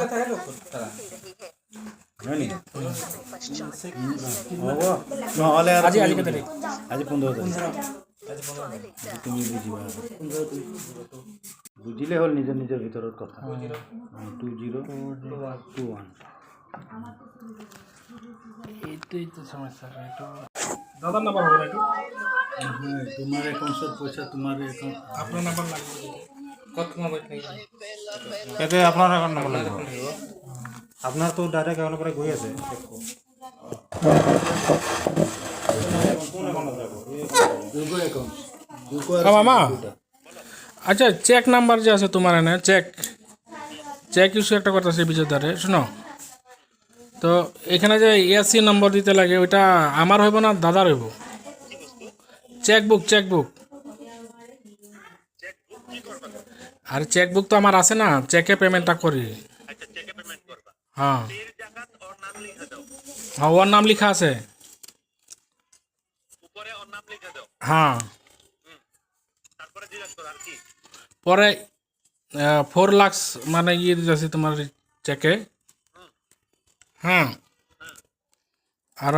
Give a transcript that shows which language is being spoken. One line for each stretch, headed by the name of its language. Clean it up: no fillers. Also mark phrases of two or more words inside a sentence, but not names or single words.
Assamese: হয় নি হ'ব নহ'লে আৰু আজি আজি কেতিয়া তাৰিখ আজি 15 তাৰিখ তুমি বুজিবা বুজিলে হ'ল নিজৰ নিজৰ ভিতৰত কথা 2021
Bangla: এইটোই তো সমস্যা এইটো দাদার নাম্বার হবে না একটু
Assamese: নহয় তোমাৰ একাউণ্টৰ পইচা তোমাৰ একাউণ্ট
Bangla: আপনার নাম্বার লাগবে কত মোবাইল নেই
Assamese: ইয়াতে আপোনাৰ একাউণ্ট নম্বৰ লাগিব আপোনাৰতো ডাইৰেক্ট একাউণ্টৰ পৰা গৈ আছে কোন একাউণ্টত যাব ইউকো একাউণ্ট ইউকো
Bangla: মামা আচ্ছা চেক নাম্বার যে আছে তোমার এনে চেক চেক ইস্যু একটা কথা আছে বিজয়দারে শোনো তো এখানে যে এসি নম্বর দিতে লাগে ওইটা আমার হইব না দাদার হইব চেকবুক আর চেকবুক তো আমার আছে না চেকে পেমেন্টটা করি হ্যাঁ হ্যাঁ ওর নাম লিখা আছে হ্যাঁ পরে 4 লাখ মানে ইয়ে দিতেছি তোমার চেকে হ্যাঁ আর